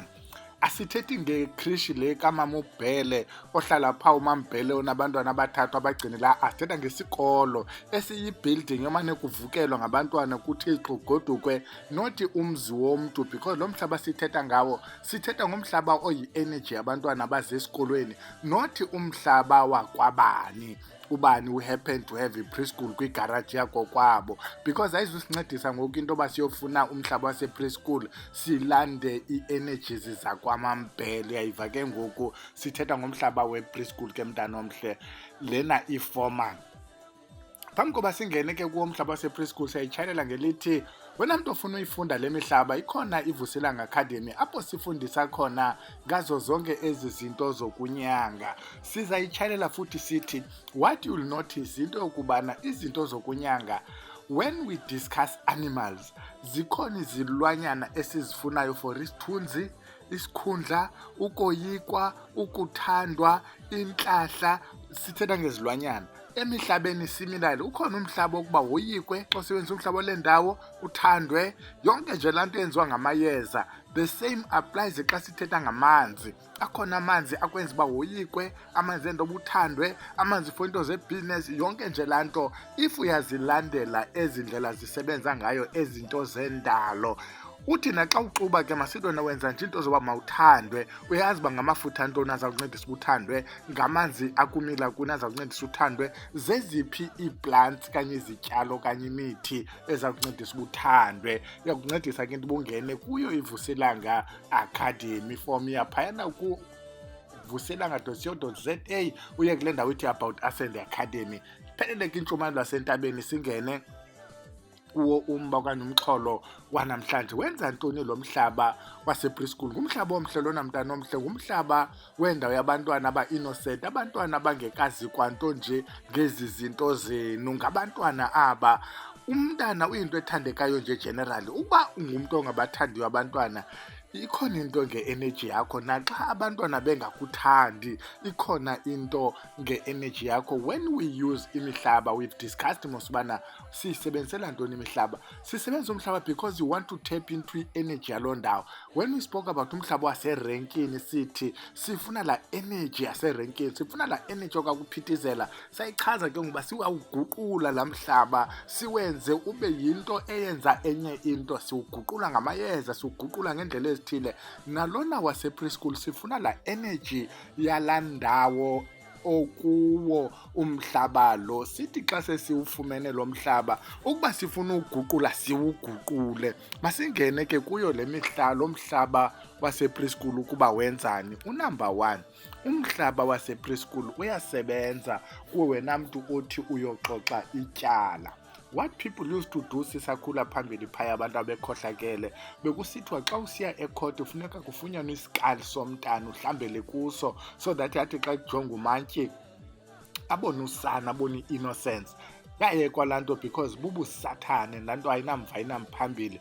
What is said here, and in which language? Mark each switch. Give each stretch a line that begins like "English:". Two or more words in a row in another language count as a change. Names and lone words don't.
Xhosa: Asithethi ngekrishi le kamama uBhele ohlala pha uMambhele onabantwana abathathu abagcinela. Asithetha ngesikolo esiyi-building yomane kuvukelwa ngabantwana kuthixo godukwe not umzi womntu, because lo mhlaba sithetha ngawo sithetha ngomhlaba oyi-energy yabantwana abaze esikolweni, not umhlaba wakwabani ubani
English: who happen to have a preschool
Xhosa: kwigarage yakho kwabo, because ayizusincedisa ngoku into yoba siyofuna umhlaba wase-preschool silande ii-energies zakwamambhele. Yayiva ke ngoku sithetha ngomhlaba we-preschool ke mntana omhle, lena i-formal. Phambi koba singene ke kuwo umhlaba wase-preschool siyayitshayelela ngelithi wena mntu ofuna uyifunda le mihlaba, ikhona iVusilanga Academy apho sifundisa khona ngazo zonke ezi zinto zokunyanga. Sizayitshayelela futhi sithi
English: what you'll notice
Xhosa: into yokubana izinto zokunyanga,
English: when we discuss animals,
Xhosa: zikhona izilwanyana esizifunayo for isithunzi, isikhundla, ukoyikwa, ukuthandwa, intlahla. Sithetha ngezilwanyana. Emihlabeni similar, ukhona umhlaba ukuba woyikwe xa usebenzisa umhlaba ole ndawo, uthandwe, yonke nje laa nto yenziwa ngamayeza.
English: The same applies
Xhosa: xa sithetha ngamanzi. Akhona amanzi akwenza uba woyikwe, amanzi enza uba uthandwe, amanzi for into zebusiness, yonke nje laa nto. If uyazilandela ezi ndlela zisebenza ngayo ezinto zendalo, uthi naxa uxuba ke masintona wenza nje into zoba mawuthandwe, uyazi uba ngamafutha antoni azawuncedisa uba uthandwe, ngamanzi akumila kuni azawuncedisa uthandwe, zeziphi ii-plants kanye izityalo kanye imithi ezakuncedisa uba uthandwe. Iyakuncedisa ke into ubungene kuyo iVusilanga Academy form yaphayana ku vusilanga.co.za, uye kule ndawo ithi
English: about us and the academy.
Xhosa: Phelele ke intshumayelo lwasentabeni singene kuwo umba okanye umxholo wanamhlanje. Wenza ntoni lo mhlaba wase-preschool? Ngumhlaba omhle lona mntana omhle, ngumhlaba wendawo yabantwana aba-innocent, abantwana abangekazi kwanto nje ngezi zinto zenu. Ngabantwana aba, umntana uyinto ethandekayo nje generally. Uba ungumntu ongabathandiyo abantwana, ikhona into nge-energy yakho. Naxa abantwana bengakuthandi, ikhona into nge-energy yakho.
English: When we use
Xhosa: imihlaba,
English: we've discussed
Xhosa: mosibana siyisebenzisela ntoni imihlaba. Sisebenzisa umhlaba
English: because you want to tap into
Xhosa: i-energy yaloo ndawo.
English: When we spoke about
Xhosa: umhlaba waserenkini, sithi sifuna la energy yaserenkini, sifuna la energy okakuphithizela. Sayichaza ke ngoba siwawuguqula la mhlaba, siwenze ube yinto eyenza enye into. Siwuguqula ngamayeza, siwuguqula ngendlela ezithile. Nalona wase-preschool sifuna la energy yala ndawo okuwo umhlaba lo. Sithi xa sesiwufumene lo mhlaba, ukuba sifuna uguqula siwuguqule. Masingene ke kuyo le lo mhlaba wase-preschool ukuba wenzani. Unumber 1, umhlaba wase-preschool uyasebenza kuwe wena mntu othi uyoxoxa ityala.
English: What people used to do
Xhosa: sisakhula phambili phaya abantu abekhohlakele, bekusithiwa xa usiya ecourt ufuneka kufunyanwe isikali somntana uhlambele kuso,
English: so that
Xhosa: yathi xa kujonga umantyi abone usana, abone i-innocence. Yayekwa laa nto because bubusathane, laa nto ayinamva ayinamphambili.